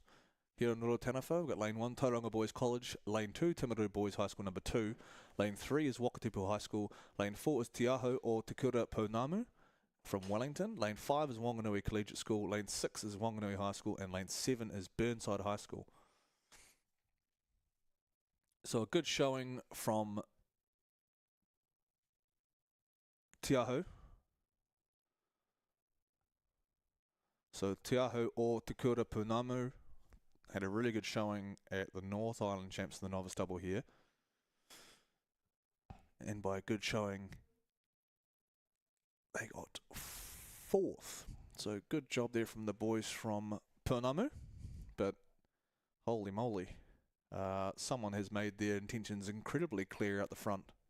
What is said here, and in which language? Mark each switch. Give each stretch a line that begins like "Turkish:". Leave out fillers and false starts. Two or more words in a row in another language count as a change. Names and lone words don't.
English: Here in Rotanafa, we've got lane 1, Tauranga Boys College, lane 2, Timaru Boys High School number 2, lane 3 is Wakatipu High School, lane 4 is Te Aho o Te Kura Pounamu from Wellington, lane 5 is Wanganui Collegiate School, lane 6 is Wanganui High School, and lane 7 is Burnside High School. So a good showing from Te Aho. So Te Aho o Te Kura Pounamu had a really good showing at the North Island Champs in the novice double here. And by a good showing, they got 4th. So good job there from the boys from Pounamu. But holy moly, someone has made their intentions incredibly clear out the front.